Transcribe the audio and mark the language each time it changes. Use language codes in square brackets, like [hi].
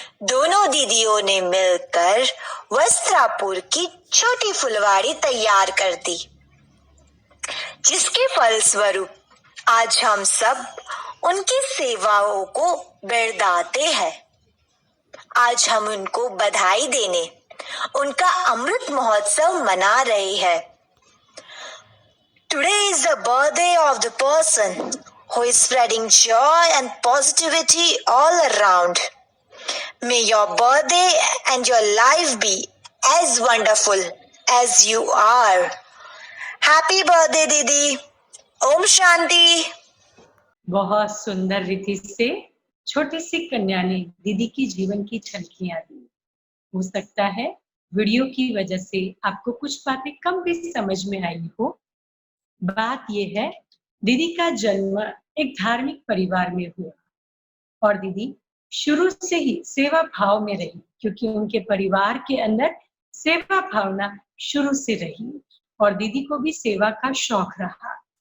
[hi] दोनों दीदियों ने मिलकर वस्त्रापुर की छोटी फुलवाड़ी तैयार कर दी, जिसके फलस्वरूप आज हम सब उनकी सेवाओं को बिरदाते हैं। आज हम उनको बधाई देने उनका अमृत महोत्सव मना रहे हैं। [en] Today is the birthday of the person who is spreading joy and positivity all around. May your birthday and your life be as wonderful as you are. Happy birthday didi. [hi] ओम शांति। बहुत सुंदर रीति से छोटी सी कन्या ने दीदी की जीवन की झलकियां दी। हो सकता है वीडियो की वजह से आपको कुछ बातें कम भी समझ में आई हो। बात यह है, दीदी का जन्म एक धार्मिक परिवार में हुआ और दीदी शुरू से ही सेवा भाव में रही, क्योंकि उनके परिवार के अंदर सेवा भावना शुरू से रही और दीदी को भी सेवा का शौक रहा।